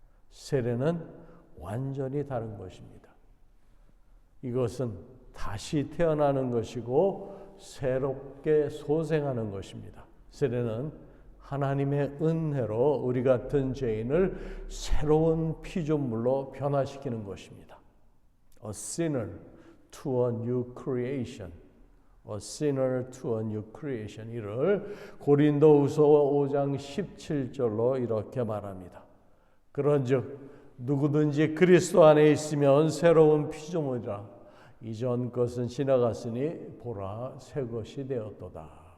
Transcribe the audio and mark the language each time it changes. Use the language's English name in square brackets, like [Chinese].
[Korean] 세례는 완전히 다른 것입니다. 이것은 다시 태어나는 것이고 새롭게 소생하는 것입니다. 세례는 하나님의 은혜로 우리 같은 죄인을 새로운 피조물로 변화시키는 것입니다. [English] A sinner to a new creation. A sinner to a new creation. [Korean] 이를 고린도후서 5장 17절로 이렇게 말합니다. 그런즉 누구든지 그리스도 안에 있으면 새로운 피조물이라. 이전 것은 지나갔으니 보라 새 것이 되었도다.